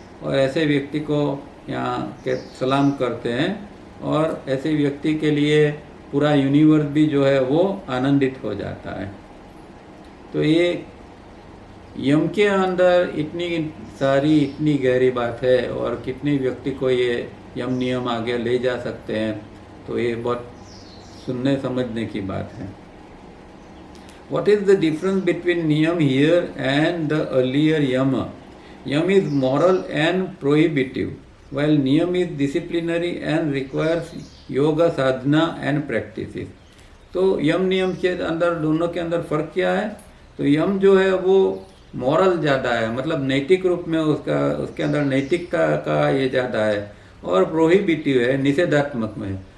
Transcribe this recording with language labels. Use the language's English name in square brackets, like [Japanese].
[Hindi] और ऐसे व्यक्ति को यहाँ के सलाम करते हैं, और ऐसे व्यक्ति के लिए पूरा यूनिवर्स भी जो है वो आनंदित हो जाता है। तो ये यम के अंदर इतनी सारी, इतनी गहरी बात है, और कितने व्यक्ति को ये यम नियम आगे ले जा सकते हैं, तो ये बहुत सुनने समझने की बात है। [English] What is the difference between niyam here and the earlier yama? Yam is moral and prohibitive, while niyam is disciplinary and requires yoga sadhana and practices. [Hindi] तो यम नियम के अंदर, दोनों के अंदर फर्क क्या है? तो यम जो है वो मॉरल ज़्यादा है, मतलब नैतिक रूप में उसके अंदर नैतिकता का ये ज़्यादा है, और प्रोहिबिटिव है, निषेधात्मक में।